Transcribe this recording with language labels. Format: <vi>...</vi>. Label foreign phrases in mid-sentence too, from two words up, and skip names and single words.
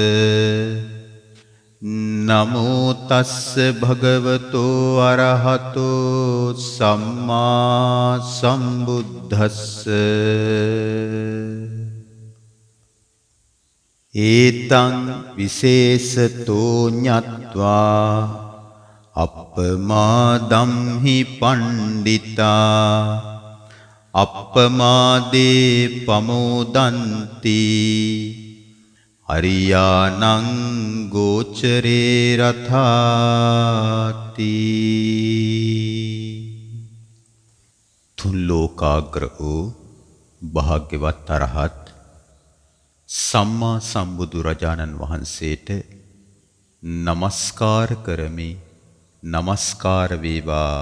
<pi>නමෝ තස්ස භගවතෝ අරහතෝ සම්මා සම්බුද්දස්ස ඒතං විශේෂතෝ ඤත්වා අප්පමාදම් හි පණ්ඩිතා අප්පමාදේ පමෝදන්ති අරියානං ගෝචරේ රථාති.</pi> <si>තුන් ලෝකාග්‍ර වූ භාග්‍යවත් අරහත් සම්මා සම්බුදු රජාණන් වහන්සේට නමස්කාර කරමි. නමස්කාර වේවා.</si>